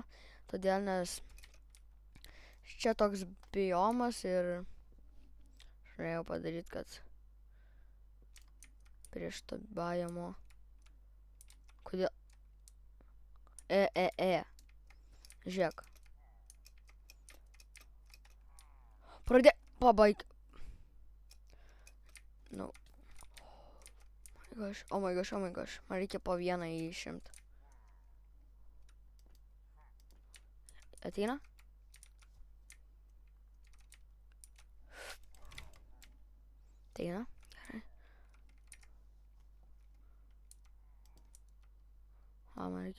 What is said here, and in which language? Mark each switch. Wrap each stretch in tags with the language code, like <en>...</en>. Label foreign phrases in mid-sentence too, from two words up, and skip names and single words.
<lt>Todėl, nes čia toks biomas ir aš norėjau padaryti, kad prieš to biomą. Kodėl? Žiūrėk. Pabaig. Nu.</lt> <en>Oh my gosh.</en> <lt>Man reikia po vieną išimti. Ateina? Ateina? Gerai. Man reikia.</lt>